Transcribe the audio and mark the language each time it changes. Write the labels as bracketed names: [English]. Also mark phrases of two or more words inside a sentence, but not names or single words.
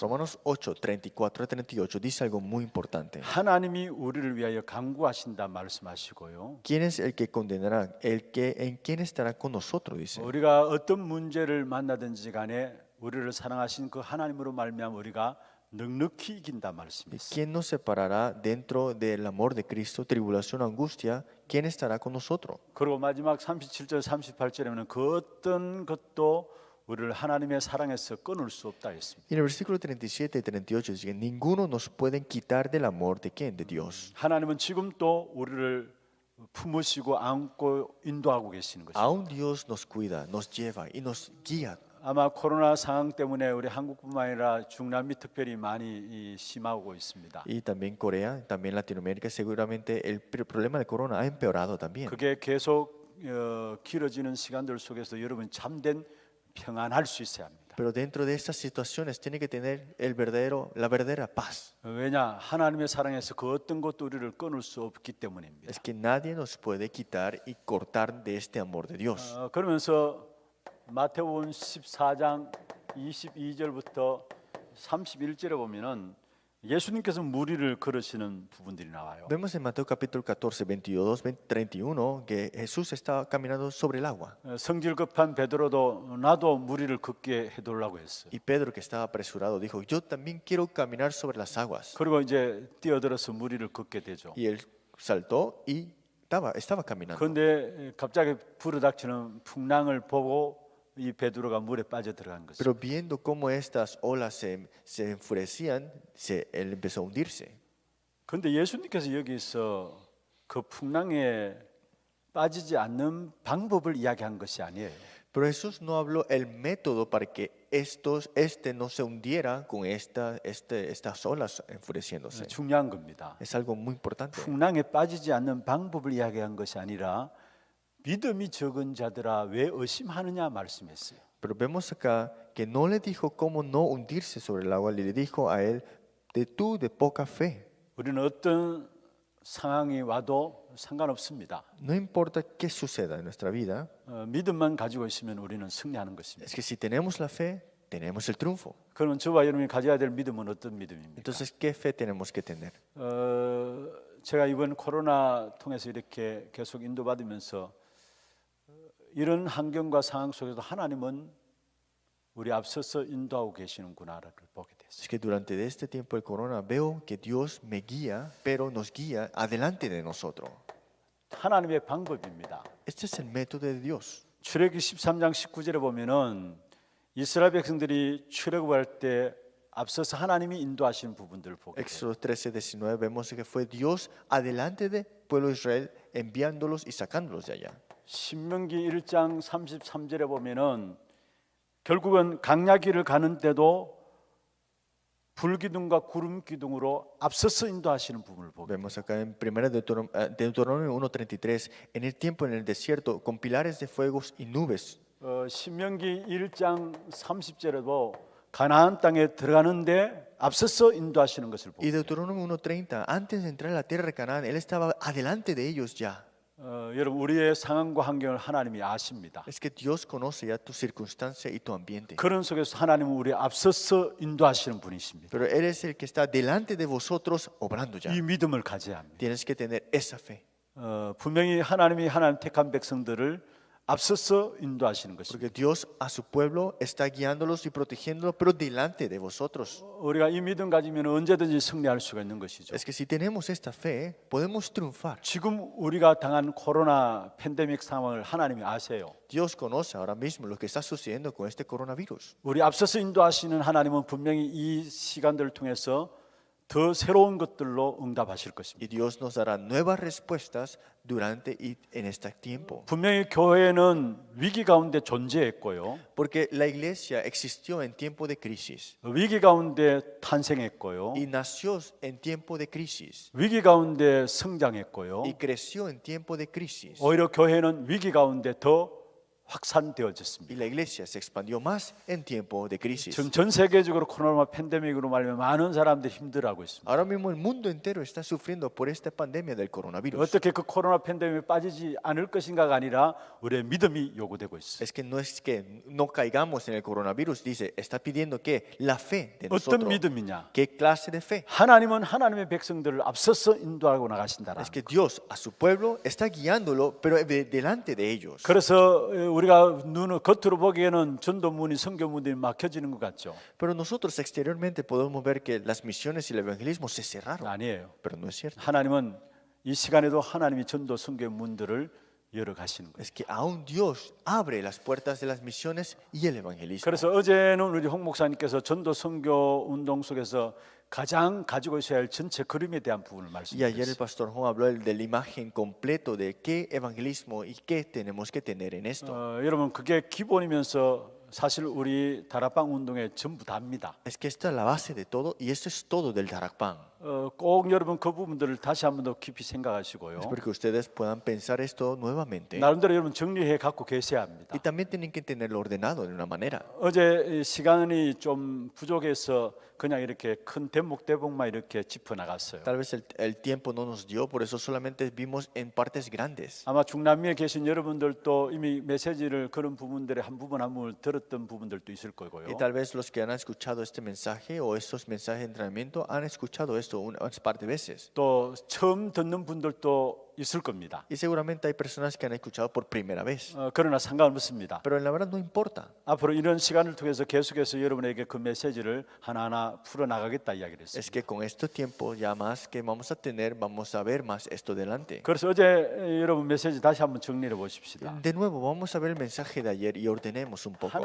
[Spanish] Romanos 8, 34 a 38 dice algo muy importante. [Korean] 하나님이 우리를 위하여 강구하신다 말씀하시고요. [Spanish] ¿Quién es el que condenará? El que en quién estará con nosotros, dice. [Korean] 우리가 어떤 문제를 만나든지 간에 우리를 사랑하신 그 하나님으로 말미암아 우리가 넉넉히 이긴다 말씀이었어요. [Spanish] ¿Quién nos separará dentro del amor de Cristo, tribulación, angustia? ¿Quién estará con nosotros? [Korean] 그리고 마지막 37절 38절에는 그 어떤 것도 우리를 하나님의 사랑에서 끊을 수 없다 했습니다. [Spanish] Y en el versículo 37 y 38 dice que ninguno nos puede quitar del amor de quién? De Dios. [Korean] 하나님은 지금도 우리를 품으시고 안고 인도하고 계시는 것입니다. [Spanish] Aún Dios nos cuida, nos lleva y nos guía. [Korean] 아마 코로나 상황 때문에 우리 한국뿐만 아니라 중남미 특별히 많이 심하고 있습니다. [Spanish] Y también Corea, también Latinoamérica, seguramente el problema del corona ha empeorado también. [Korean] 그게 계속 길어지는 시간들 속에서 여러분 참된 평안할 수 있어야 합니다. [Spanish] Pero dentro de estas situaciones tiene que tener la verdadera paz. [Korean] 왜냐? 하나님의 사랑에서 그 어떤 것도 우리를 끊을 수 없기 때문입니다. [Spanish] Es que nadie nos puede quitar y cortar de este amor de Dios. [Korean] 그러면서 마태복음 14장 22절부터 31절에 보면은 예수님께서 무리를 걸으시는 부분들이 나와요. [Spanish] Vemos en Mateo capítulo 14, 22, 31 que Jesús estaba caminando sobre el agua. [Korean] 성질 급한 베드로도 나도 무리를 걷게 해달라고 했어요. [Spanish] Y Pedro, que estaba apresurado, dijo, yo también quiero caminar sobre las aguas. [Korean] 그리고 이제 뛰어들어서 무리를 걷게 되죠. [Spanish] Y él saltó y estaba caminando. [Korean] 그런데 갑자기 불어닥치는 풍랑을 보고 이 베드로가 물에 빠져 들어간 것이죠. [Spanish] Pero viendo cómo estas olas se enfurecían, él empezó a hundirse. [Korean] 그런데 예수님께서 여기서 그 풍랑에 빠지지 않는 방법을 이야기한 것이 아니에요. [Spanish] Pero Jesús no habló el método para que este no se hundiera con estas olas enfureciéndose. [Korean] 중요한 겁니다. [Spanish] Es algo muy importante. [Korean] 풍랑에 빠지지 않는 방법을 이야기한 것이 아니라 믿음이 적은 자들아 왜 의심하느냐 말씀했어요. [Spanish] Pero vemos acá que no le dijo cómo no hundirse sobre el agua, le dijo a él, tú de poca fe. [Korean] 우리는 어떤 상황이 와도 상관없습니다. [Spanish] No importa qué suceda en nuestra vida, [Korean] 믿음만 가지고 있으면 우리는 승리하는 것입니다. [Spanish] es que si tenemos la fe, tenemos el triunfo. [Korean] 그러면 저와 여러분이 가져야 될 믿음은 어떤 믿음입니까? [Spanish] Entonces, ¿qué fe tenemos que tener? [Korean] 제가 이번 코로나 통해서 이렇게 계속 인도받으면서 이런 환경과 상황 속에서 하나님은 우리 앞서서 인도하고 계시는구나를 보게 됐어요. [Spanish] Es que durante este tiempo del corona veo que Dios me guía, pero nos guía adelante de nosotros. [Korean] 하나님의 방법입니다. [Spanish] Este es el método de Dios. [Korean] 출애굽기 13장 19절에 보면은 이스라엘 백성들이 출애굽할 때 앞서서 하나님이 인도하시는 부분들을 보게 돼요. [Spanish] Éxodo 13, 19 vemos que fue Dios adelante del pueblo de Israel enviándolos y sacándolos de allá. [Korean] 신명기 1장 33절에 보면은 결국은 강야길을 가는 때도 불기둥과 구름 기둥으로 앞서서 인도하시는 부분을 보게 돼요. [Spanish] Vemos acá en 1 Deuteronomio 1:33 en el tiempo en el desierto con pilares de fuegos y nubes. [Korean] 신명기 1장 30절에도 가나안 땅에 들어가는데 앞서서 인도하시는 것을 보게 Y 돼요. [Spanish] Deuteronomio 1:30 antes de entrar a la tierra de Canaán él estaba adelante de ellos ya. [Korean] 여러분 우리의 상황과 환경을 하나님이 아십니다. [Spanish] Es que Dios conoce ya tu circunstancia y tu ambiente. [Korean] 그런 속에서 하나님은 우리 앞서서 인도하시는 분이십니다. [Spanish] Pero Él es el que está delante de vosotros obrando ya. [Korean] 이 믿음을 가져야 합니다. [Spanish] Tienes que tener esa fe. [Korean] 분명히 하나님이 하나님 택한 백성들을 앞서서 인도하시는 것입니다. [Spanish] Porque Dios a su pueblo está guiándolos y protegiéndolos, pero delante de vosotros. [Korean] 우리가 이 믿음 가지면 언제든지 승리할 수가 있는 것이죠. [Spanish] Es que si tenemos esta fe, podemos triunfar. [Korean] 지금 우리가 당한 코로나 팬데믹 상황을 하나님이 아세요. [Spanish] Dios conoce ahora mismo lo que está sucediendo con este coronavirus. [Korean] 우리 앞서서 인도하시는 하나님은 분명히 이 시간들을 통해서 더 새로운 것들로 응답하실 것입니다. [Spanish] Y Dios nos dará nuevas respuestas durante y en este tiempo. [Korean] 분명히 교회는 위기 가운데 존재했고요. [Spanish] Porque la iglesia existió en tiempo de crisis [Korean] 위기 가운데 탄생했고요. [Spanish] y nació en tiempo de crisis [Korean] 위기 가운데 성장했고요. [Spanish] y creció en tiempo de crisis. [Korean] 오히려 교회는 위기 가운데 더 확산되어졌습니다. [Spanish] Y la iglesia se expandió más en tiempo de crisis. [Korean] 지금 전 세계적으로 코로나 팬데믹으로 말하면 많은 사람들이 힘들어하고 있습니다. [Spanish] Ahora mismo el mundo entero está sufriendo por esta pandemia del coronavirus. [Korean] 어떻게 그 코로나 팬데믹에 빠지지 않을 것인가가 아니라 우리의 믿음이 요구되고 있어요. [Spanish] Es que no caigamos en el coronavirus, dice, está pidiendo que la fe de 어떤 nosotros. [Korean] 믿음이냐? [Spanish] ¿Qué clase de fe? [Korean] 하나님은 하나님의 백성들을 앞서서 인도하고 나가신다라. [Spanish] Es que Dios a su pueblo está guiándolo, pero delante de ellos. [Korean] 그래서 우리가 눈을 겉으로 보기에는 전도문이 선교문이 막혀지는 것 같죠. [Spanish] Pero nosotros exteriormente podemos ver que las misiones y el evangelismo se cerraron, [Korean] 아니에요. [Spanish] pero no es cierto. [Korean] 하나님은 이 시간에도 하나님이 전도 선교의 문들을 열어 가시는 거예요. [Spanish] Es que aún Dios abre las puertas de las misiones y el evangelismo. [Korean] 그래서 어제는 우리 홍 목사님께서 전도 선교 운동 속에서 가장 가지고 있어야 할 전체 그림에 대한 부분을 [Spanish] Y ayer el [Korean] 말씀드렸어요. [Spanish] pastor Juan habló de la imagen completo de qué evangelismo y qué tenemos que tener en esto. [Korean] 여러분 그게 기본이면서 사실 우리 다락방 운동의 전부 다입니다. [Spanish] Es que esta es la base de todo y esto es todo del Darakpan. [Korean] 꼭 여러분 그 부분들을 다시 한 번 더 깊이 생각하시고요. [Spanish] Es porque ustedes puedan pensar esto nuevamente. [Korean] 나름대로 여러분 정리해 갖고 계셔야 합니다. [Spanish] Y también tienen que tenerlo ordenado de una manera. [Korean] 어제 시간이 좀 부족해서 그냥 이렇게 큰 대목만 이렇게 짚어 나갔어요. [Spanish] Tal vez el tiempo no nos dio, por eso solamente vimos en partes grandes. [Korean] 아마 중남미에 계신 여러분들도 이미 메시지를 그런 부분들의 한 부분 들었던 부분들도 있을 거고요. [Spanish] Y tal vez los que han escuchado este mensaje o estos mensajes de entrenamiento han escuchado esto unas par de veces. [Korean] 또 처음 듣는 분들도 있을 겁니다. [Spanish] Y seguramente hay personas que han escuchado por primera vez. [Korean] 그러나 상관없습니다. [Spanish] Pero en la verdad no importa. [Korean] 앞으로 이런 시간을 통해서 계속해서 여러분에게 그 메시지를 하나하나 풀어 나가겠다 이야기를 Es 했습니다. [Spanish] que con este tiempo ya más que vamos a tener, vamos a ver más esto delante. [Korean] 그래서 어제 여러분 메시지 다시 한번 정리해 보십시다. [Spanish] De nuevo, vamos a ver el mensaje de ayer y ordenemos un poco.